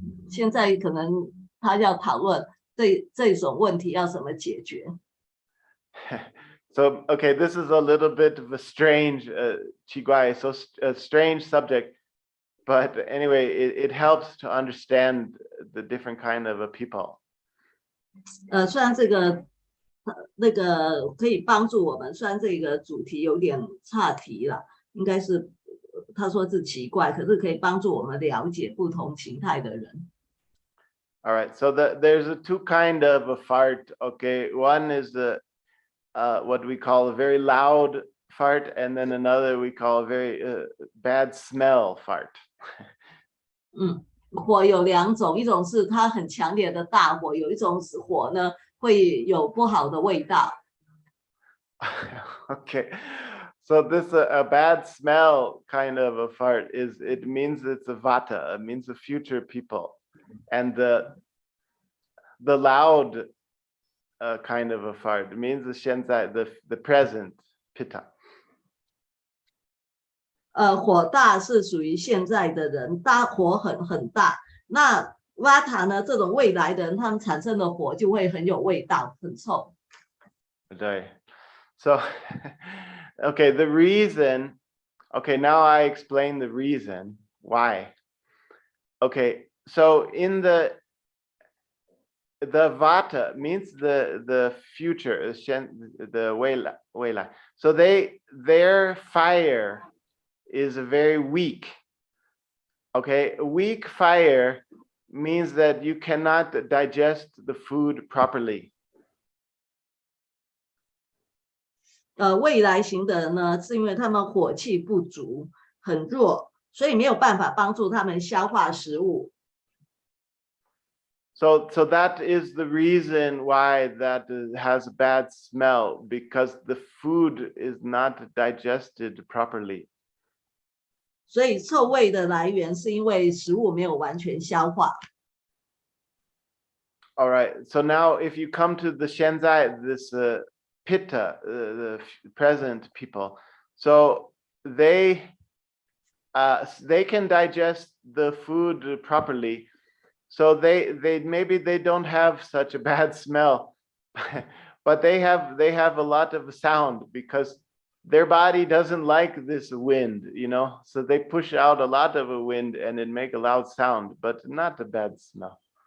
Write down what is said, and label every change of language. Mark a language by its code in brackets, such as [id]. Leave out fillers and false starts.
[zh] 现在可能他要讨论这种问题要怎么解决。 [en] So, okay, this is a little bit of a strange Qiguai, so a strange subject, but anyway, it helps to understand the different kind of people. [zh] 虽然这个那个可以帮助我们，虽然这个主题有点岔题了，应该是他说是奇怪，可是可以帮助我们了解不同形态的人。 [en] All right, so there's a two kind of a fart. Okay, one is the what we call a very loud fart, and then another we call a very bad smell fart. [zh] 火有两种，一种是它很强烈的大火，有一种火呢会有不好的味道。 [en] Okay, so this a bad smell kind of a fart it means it's a vata, it means the future people, and the loud kind of a fart means the shenzai, the present pitta. [zh] 火大是属于现在的人，火很大。那瓦塔呢？这种未来的人，他们产生的火就会很有味道，很臭。对。 [en] So, okay, the reason. Okay, now I explain the reason why. Okay, so in the vata means the future, the weilai. So their fire is very weak. Okay, weak fire means that you cannot digest the food properly. [zh] 未来型的人呢，是因为他们火气不足，很弱，所以没有办法帮助他们消化食物。 [en] So that is the reason why that has a bad smell, because the food is not digested properly. [zh] 所以臭味的来源是因为食物没有完全消化。 [en] All right. So now, if you come to the shenzai, this pitta, the present people, so they can digest the food properly. So they maybe they don't have such a bad smell, but they have a lot of sound because their body doesn't like this wind, you know, so they push out a lot of a wind and it make a loud sound, but not a bad smell.